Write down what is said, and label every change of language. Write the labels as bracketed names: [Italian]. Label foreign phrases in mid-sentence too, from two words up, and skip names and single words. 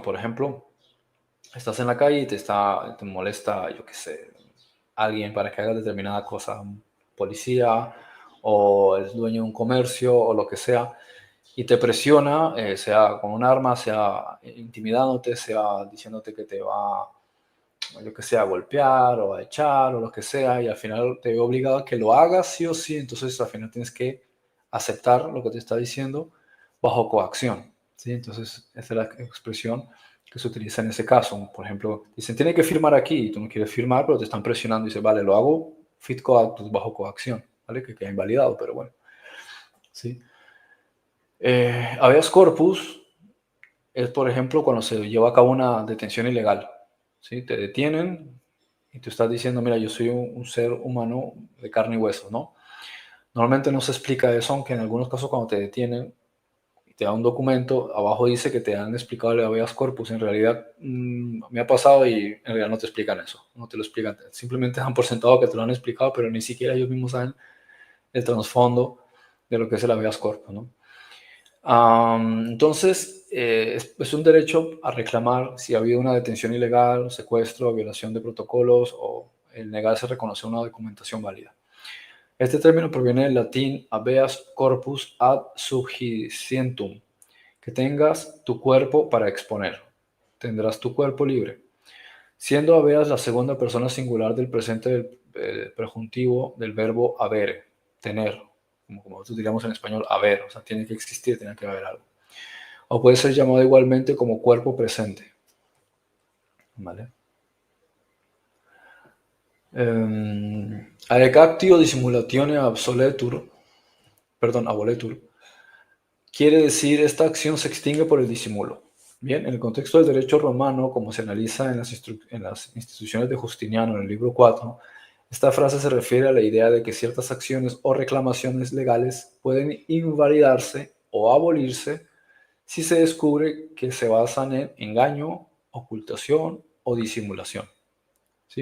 [Spanish] Por ejemplo, estás en la calle y te molesta, yo qué sé, alguien para que haga determinada cosa, un policía o el dueño de un comercio o lo que sea, y te presiona, sea con un arma, sea intimidándote, sea diciéndote que te va, yo que sé, a golpear o a echar o lo que sea, y al final te ve obligado a que lo hagas sí o sí, entonces al final tienes que aceptar lo que te está diciendo bajo coacción, ¿sí? Entonces esa es la expresión que se utiliza en ese caso. Por ejemplo, dicen, tiene que firmar aquí, y tú no quieres firmar, pero te están presionando y dices, vale, lo hago [Latin] fit coactus, [Spanish] bajo coacción, ¿vale? Que queda invalidado, pero bueno, ¿sí? [Latin] Habeas corpus [Spanish] es, por ejemplo, cuando se lleva a cabo una detención ilegal, ¿sí? Te detienen y tú estás diciendo, mira, yo soy un ser humano de carne y hueso, ¿no? Normalmente no se explica eso, aunque en algunos casos cuando te detienen y te dan un documento, abajo dice que te han explicado el [Latin] habeas corpus. [Spanish] En realidad, me ha pasado y en realidad no te explican eso, no te lo explican. Simplemente dan por sentado que te lo han explicado, pero ni siquiera ellos mismos saben el trasfondo de lo que es el [Latin] habeas corpus, [Spanish] ¿no? Entonces, es un derecho a reclamar si ha habido una detención ilegal, secuestro, violación de protocolos o el negarse a reconocer una documentación válida. Este término proviene del latín [Latin] habeas corpus ad subjicientum, [Spanish] que tengas tu cuerpo para exponer. Tendrás tu cuerpo libre. Siendo habeas la segunda persona singular del presente del prejuntivo del verbo habere, tener, como nosotros diríamos en español, haber, o sea, tiene que existir, tiene que haber algo. O puede ser llamado igualmente como cuerpo presente. ¿Vale? [Latin] Adecactio dissimulatione aboletur, [Spanish] quiere decir esta acción se extingue por el disimulo. Bien, en el contexto del derecho romano, como se analiza en las instituciones de Justiniano en el libro 4, esta frase se refiere a la idea de que ciertas acciones o reclamaciones legales pueden invalidarse o abolirse si se descubre que se basan en engaño, ocultación o disimulación, ¿sí?